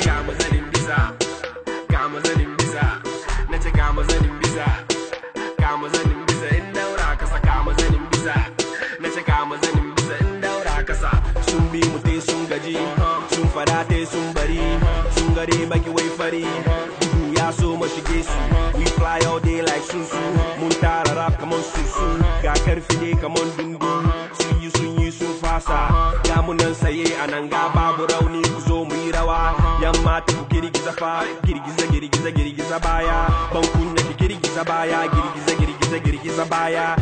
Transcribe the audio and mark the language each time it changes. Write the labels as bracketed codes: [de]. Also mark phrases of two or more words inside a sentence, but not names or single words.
[ha] Kama zanin bisa, kama zanin bisa, na ce kama zanin bisa. Kama zanin bisa in daura kasa, kama zanin bisa. Na ce kama zanin bisa in daura kasa. Sun bi mu tai sun gaji, sun fada tai sun bari. Sun gare baki wai fari. Duhu ya so mu shige su. [en] We fly all day like susu. [ha] Mun tara rap kaman susu. Ga karfi ne kaman dundu. Sun yi, sun yi, sun fasa. Ya mu nan saye a nan ga babu rauni, ku zo mu yi rawa. Yan mata ku girgiza fa, girgiza, girgiza, girgiza baya. Ban kunya ki girgiza baya, girgiza, girgiza, girgiza baya.